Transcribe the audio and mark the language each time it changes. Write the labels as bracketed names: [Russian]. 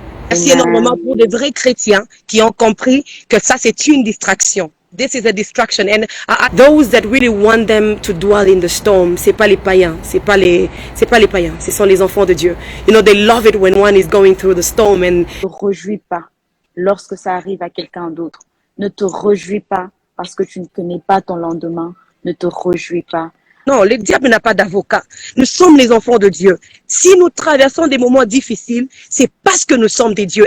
[French] Merci énormément pour des vrais chrétiens qui ont compris que ça c'est une distraction. [English] This is a distraction, and those that really want them to dwell in the storm, [French] c'est pas les païens, c'est pas les païens, ce sont les enfants de Dieu. [English] You know, they love it when one is going through the storm and. [French] Ne te réjouis pas lorsque ça arrive à quelqu'un d'autre. Ne te réjouis pas parce que tu ne connais pas ton lendemain. Ne te réjouis pas. Non, le diable n'a pas d'avocat. Nous sommes les enfants de Dieu. Si nous traversons des moments difficiles, c'est parce que nous sommes des dieux.